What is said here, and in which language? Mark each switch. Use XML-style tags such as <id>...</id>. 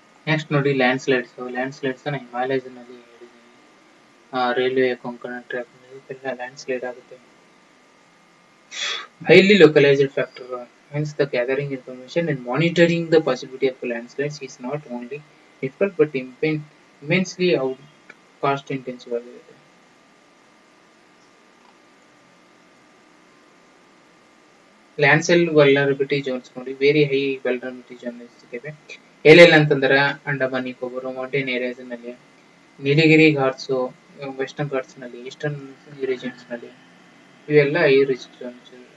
<kn>Next ನೋಡಿ land slides. Land slides Himalayas ನಲ್ಲಿ ಹೇಳಿದ್ದೀನಿ. ರೈಲ್ವೆ ಕೊಂಕಣ ಟ್ರ್ಯಾಕ್ ನಲ್ಲಿ ಲ್ಯಾಂಡ್ ಸ್ಲೈಡ್ ಆಗುತ್ತೆ.</kn> <en>Highly localized factor, hence the gathering information and monitoring the possibility of landslides is not only difficult but immensely cost intensive ಆಗಿದೆ.</en> <kn>Landslide vulnerability Jones ನೋಡಿ,</kn> <en>very high vulnerability zones</en> <kn>ಇವೆ. ಎಲ್ಲೆಲ್ಲ ಅಂತಂದ್ರೆ Andaman Nicobar mountain areas ನಲ್ಲಿ, ನೀಲಗಿರಿ Ghats, western Ghats ನಲ್ಲಿ, eastern regions ನಲ್ಲಿ, ಇವೆಲ್ಲ high risk Jones.</kn>